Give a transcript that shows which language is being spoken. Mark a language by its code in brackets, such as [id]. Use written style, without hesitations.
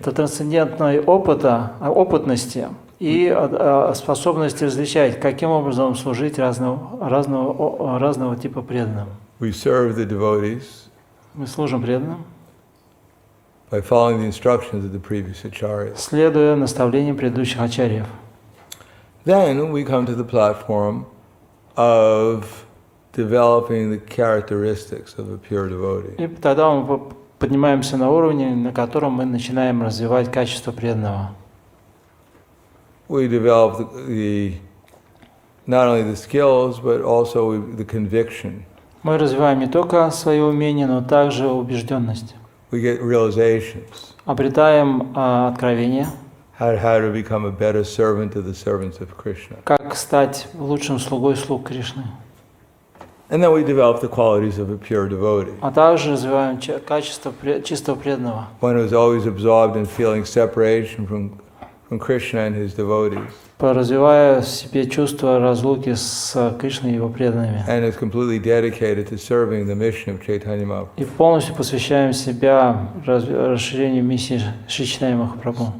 [ru] Это трансцендентной опытности и способности различать, каким образом служить разного типа преданным. [en] We serve the devotees [ru] Мы служим преданным, [en] by following the instructions of the previous acharyas. [ru] следуя наставлениям предыдущих ачарьев. [en] Then we come to the platform of developing the characteristics of a pure devotee. [ru] И тогда мы поднимаемся на уровень, на котором мы начинаем развивать качество преданного. [en] We develop not only the skills, but also the conviction. [ru] Мы развиваем не только свои умения, но также убежденность. [en] We get realizations. [ru] Обретаем откровение, [en] How to become a better servant to the servants of Krishna. [ru] как стать лучшим слугой слуг Кришны. [en] And then we develop the qualities of a pure devotee. [ru] А также развиваем качество чистого преданного. [en] One who is always absorbed in feeling separation from from Krishna and his devotees. [ru] Развивая в себе чувство разлуки с Кришной и его преданными. [en] And is completely dedicated to serving the mission of Chaitanya Mahaprabhu. [ru] И полностью посвящаем себя расширению миссии Шри Чайтаньи Махапрабху.